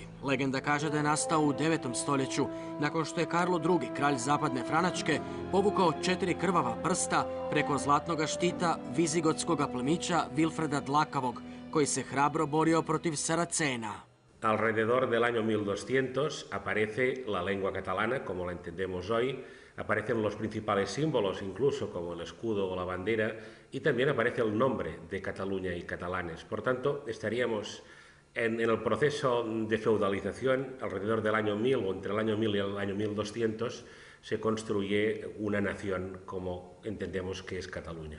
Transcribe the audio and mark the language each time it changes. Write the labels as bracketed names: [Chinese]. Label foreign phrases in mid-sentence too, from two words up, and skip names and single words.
[Croatian] Legenda kaže da je nastao u 9. stoljeću, nakon što je Karlo II, kralj zapadne Franačke, povukao 4 krvava prsta preko zlatnoga štita vizigotskoga plemića Vilfreda Dlakavog, koji se hrabro borio protiv Saracena. [Spanish] Alrededor del año 1200 aparece la lengua catalana, como la entendemos hoy, aparecen los principales símbolos, incluso como el escudo o la bandera, y también aparece el nombre de Cataluña y catalanes. Por tanto, estaríamos en el proceso de feudalización, alrededor del año 1000 o entre el año 1000 y el año 1200, se construye una nación como entendemos que es Cataluña.